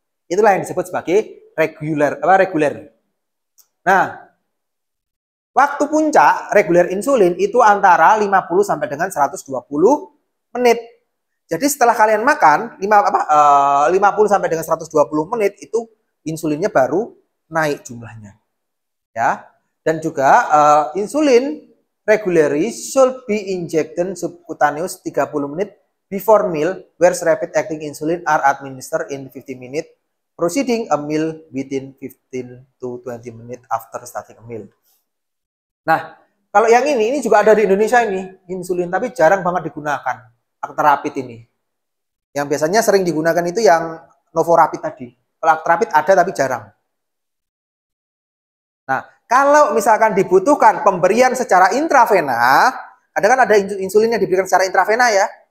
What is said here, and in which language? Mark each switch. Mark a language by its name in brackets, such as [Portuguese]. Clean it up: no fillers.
[Indonesian] Itulah yang disebut sebagai reguler. Nah, waktu puncak reguler insulin itu antara 50 sampai dengan 120 menit. Jadi setelah kalian makan 50 sampai dengan 120 menit itu insulinnya baru naik jumlahnya. Ya. Dan juga [English] insulin regularly should be injected subcutaneous 30 [Indonesian] menit [English] before meal, whereas rapid acting insulin are administered in 50 minutes, proceeding a meal within 15 to 20 minutes after starting a meal. [Indonesian] Nah, kalau yang ini juga ada di Indonesia ini, insulin, tapi jarang banget digunakan. Actrapid ini. Yang biasanya sering digunakan itu yang Novorapid tadi. Kalau Actrapid ada tapi jarang. Nah, kalau misalkan dibutuhkan pemberian secara intravena, kan ada insulin yang diberikan secara intravena ya.